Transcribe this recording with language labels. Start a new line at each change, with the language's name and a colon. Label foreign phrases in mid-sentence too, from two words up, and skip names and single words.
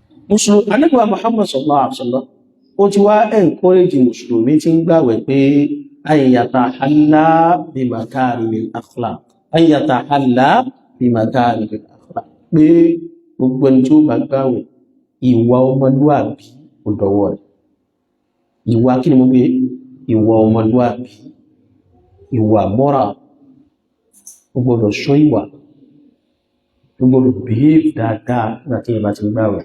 Yoruba: Mùsùlùmí Ànábì wa Muhammad
Arabic: صلى الله عليه وسلم
Yoruba: ó ti wá encourage mùsùlùmí tí ń gbààwẹ̀ pé
Arabic: أن يتحلى بمكارم الأخلاق, أن يتحلى بمكارم الأخلاق,
Yoruba: pé gbogbo ẹni tí ó bá gbààwẹ̀ ìwà ọmọlúwàbí ó dọwọ́ rẹ̀. Ìwà kí ni mo gbé? Ìwà ọmọlúwàbí, ìwà moral, ó gbọ́dọ̀ ṣọ́ ìwà, ó gbọ́dọ̀ behave dáadáa láti ìbá ti gbààwẹ̀.